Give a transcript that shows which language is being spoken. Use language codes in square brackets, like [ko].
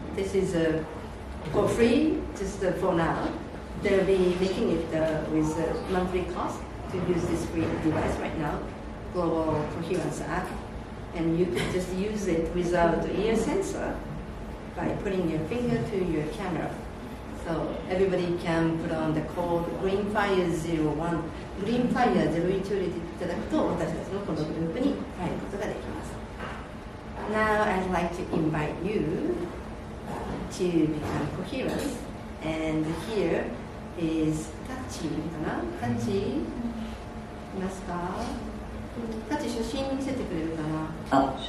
[en] This is for free, just for now. They'll be making it with a monthly cost to use this free device right now, Global Coherence app, and you can just use it without ear sensor by putting your finger to your camera. So everybody can put on the code GreenFire01、 [ja] GreenFire01 を入れていただくと私たちのこのグループに入ることができます。 [en] Now I'd like to invite you to become coherent, and here is Tachi かな？ [ja] Tachi いますか？タチ、写真見せてくれるかな？